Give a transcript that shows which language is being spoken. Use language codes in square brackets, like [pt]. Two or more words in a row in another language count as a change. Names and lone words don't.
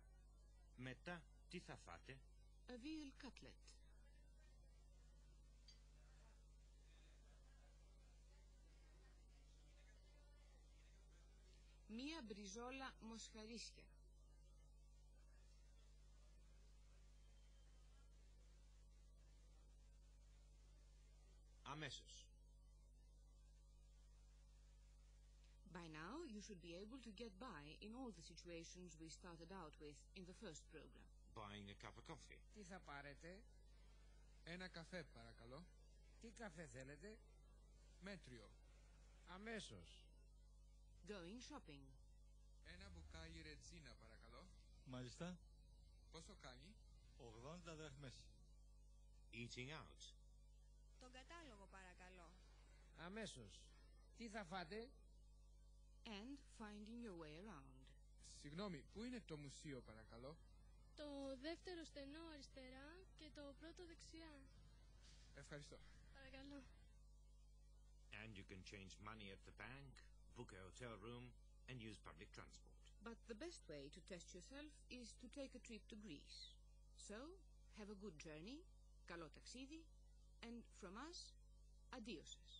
[el] Μετά τι θα φάτε? [en] A veal cutlet. [el] Μία μπριζόλα μοσχαρίσια. Αμέσως. [en] By now, you should be able to get by in all the situations we started out with in the first program. Buying a cup of coffee. [el] Τι θα πάρετε? Ένα καφέ, παρακαλώ. Τι καφέ θέλετε? Μέτριο. Αμέσως. [en] Going shopping. [el] Ένα μπουκάλι ρετζίνα, παρακαλώ. Μάλιστα. Πόσο κάνει? 80 δραχμές. [en] Eating out. [el] Τον κατάλογο, παρακαλώ. Αμέσως. Τι θα φάτε? [en] And finding your way around. [el] Συγγνώμη, πού είναι το μουσείο, παρακαλώ? Το δεύτερο στενό αριστερά και το πρώτο δεξιά. Ευχαριστώ. Παρακαλώ. [en] And you can change money at the bank, book a hotel room, and use public transport. But the best way to test yourself is to take a trip to Greece. So, have a good journey, [el] καλό ταξίδι, [en] and from us, adioses.